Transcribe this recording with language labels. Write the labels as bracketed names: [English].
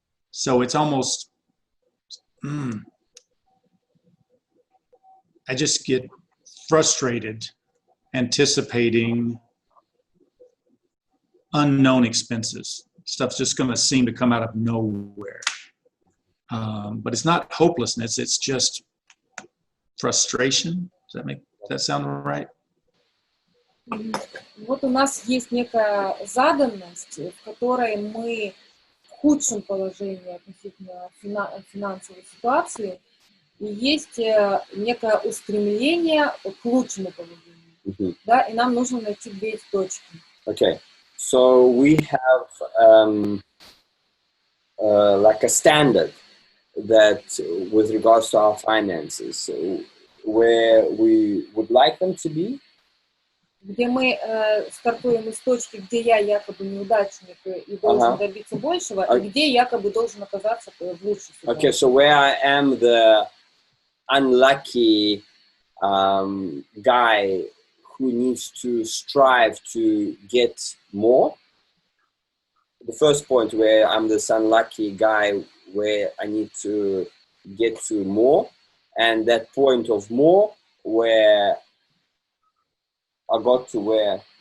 [English] So it's almost, I just get frustrated anticipating unknown expenses. Stuff's just going to seem to come out of nowhere. But it's not hopelessness, it's just frustration. Does that sound right? [Russian] Вот у нас есть некая заданность, в которой мы в худшем положении относительно финансовой ситуации, и есть некое устремление к лучшему положению. Да, и нам нужно найти две точки. [English] Okay. So we have like a standard that with regards to our finances, where we would like them to be. [Russian] Где мы стартуем из точки, где я якобы неудачник и должен добиться большего, и где якобы должен оказаться в лучшей ситуации. [English] Okay, so where I am the unlucky guy who needs to strive to get more. The first point where I'm this unlucky guy where I need to get to more, and that point of more where I got to where.